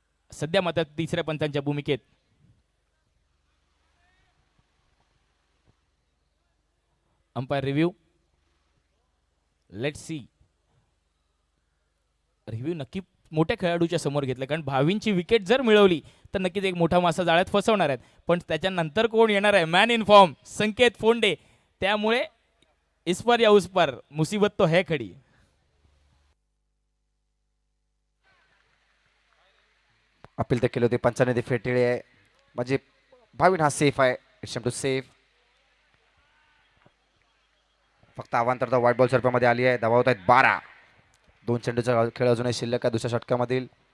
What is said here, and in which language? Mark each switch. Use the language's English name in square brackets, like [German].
[Marathi] सध्या मात्र तिसऱ्या पंचांच्या भूमिकेत umpire review. [English] Let's see. [Marathi] Review नक्की मोठ्या खेळाडूच्या समोर घेतलं कारण भावींची विकेट जर मिळवली तर नक्कीच एक मोठा मासा जाळ्यात फसवणार आहेत. पण त्याच्यानंतर कोण येणार आहे [English] man in form [Marathi] संकेत फोंडे. [Hindi] त्यामुळे इस पर या उस पर मुसीबत तो है खडी. [Marathi] अपील तर केले होते पंचाने ते फेटले आहे म्हणजे भाविन हा सेफ आहे. [English] It's too safe. [Marathi] फक्त आव्हान तर व्हाईट बॉल स्वरूपामध्ये आली आहे. धावत आहेत 12. 2 चेंडूचा खेळ अजूनही शिल्लक आहे दुसऱ्या षटकामधील.